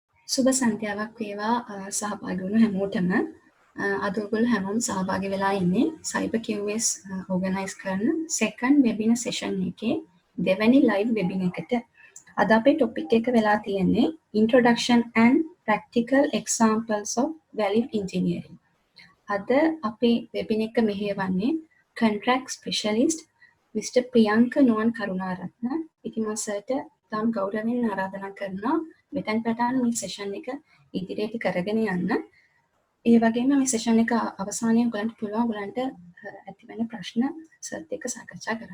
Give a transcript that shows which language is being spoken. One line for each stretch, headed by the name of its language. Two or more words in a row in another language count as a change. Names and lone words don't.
Sinhala: සුබ සන්ධ්‍යාවක් වේවා සහභාගී වුණු හැමෝටම. අද ඔයගොල්ලෝ හැමෝම සහභාගී වෙලා ඉන්නේ CYBERQS ඕගනයිස් කරන
English: second webinar session
Sinhala: එකේ දෙවැනි
English: live webinar
Sinhala: එකට. අද අපේ
English: topic
Sinhala: එක වෙලා තියෙන්නේ
English: introduction and practical examples of value engineering.
Sinhala: අද අපේ webinar එක මෙහෙයවන්නේ
English: contract specialist
Sinhala: Mr.Priyanka Nuwan Karunaratna. ඉතින් මම සර්ට තාම ගෞරවයෙන් ආරාධනා කරනවා මෙතෙන් පටන් මේ සෙෂන් එක ඉදිරියට කරගෙන යන්න. ඒ වගේම මේ සෙෂන් එක අවසානයේ ඔයගලන්ට පුළුවන් ඔයගලන්ට ඇති වෙන ප්‍රශ්න සර්ත් එක්ක සාකච්ඡා කරන්න.